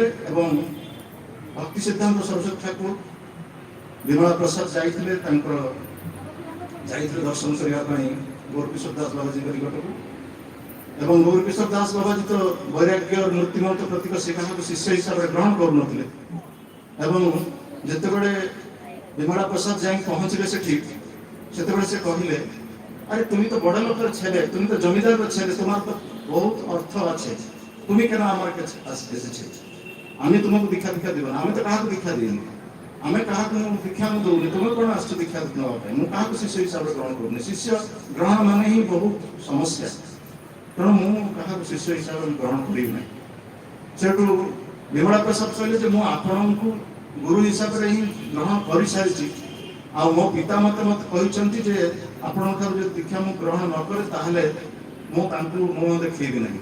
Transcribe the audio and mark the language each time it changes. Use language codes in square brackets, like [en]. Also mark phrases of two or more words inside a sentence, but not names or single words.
[or] ଏବଂ ଭକ୍ତି ସିଦ୍ଧାନ୍ତ ସରସ୍ୱତୀ ଠାକୁର ବିମଳା ପ୍ରସାଦ ଯାଇଥିଲେ ଦର୍ଶନ କରିବା ପାଇଁ ଗୌରକିଶୋର ଦାସ ବାବାଜୀଙ୍କ ନିକଟକୁ। ଏବଂ ଗୌରକିଶୋର ଦାସ ବାବାଜୀ ତ ବୈରାଗ୍ୟ ମୂର୍ତ୍ତିମନ୍ତ ପ୍ରତୀକ, ସେ କାହାକୁ ଶିଷ୍ୟ ହିସାବରେ ଗ୍ରହଣ କରୁନଥିଲେ। ଏବଂ ଯେତେବେଳେ ବିମଳା ପ୍ରସାଦ ଯାଇ ପହଞ୍ଚିଲେ ସେଠି, ସେତେବେଳେ ସେ କହିଲେ, [bn] আরে তুমি তো বড় লোকের ছেলে, তুমি তো জমিদারের ছেলে, তোমার তো বহুত অর্থ আছে, তুমি কেন আমার কাছে এসেছো? আমি তোমাকে দীক্ষা দেব না, আমি তো কাহাকে দীক্ষা দিইনি, আমি কাহাকে দীক্ষা [or] ମୁଁ ଦେଉନି, ତୁମେ କ'ଣ ଆସୁଛ ଦୀକ୍ଷା ନେବା ପାଇଁ? ମୁଁ କାହାକୁ ଶିଷ୍ୟ ହିସାବରେ ଗ୍ରହଣ କରୁନି, ଶିଷ୍ୟ ଗ୍ରହଣ ମାନେ ହିଁ ବହୁତ ସମସ୍ୟା, ତେଣୁ ମୁଁ କାହାକୁ ଶିଷ୍ୟ ହିସାବରେ ଗ୍ରହଣ କରିବି ନାହିଁ। ସେଠୁ ବିମଳା ପ୍ରସାଦ କହିଲେ ଯେ ମୁଁ ଆପଣଙ୍କୁ ଗୁରୁ ହିସାବରେ ହିଁ ଗ୍ରହଣ କରିସାରିଛି, ଆଉ ମୋ ପିତା ମତେ କହିଛନ୍ତି ଯେ ଆପଣଙ୍କଠାରୁ ଯଦି ଦୀକ୍ଷା ମୁଁ ଗ୍ରହଣ ନ କରେ ତାହେଲେ ମୁଁ ତାଙ୍କୁ ମୁହଁ ଦେଖେଇବି ନାହିଁ।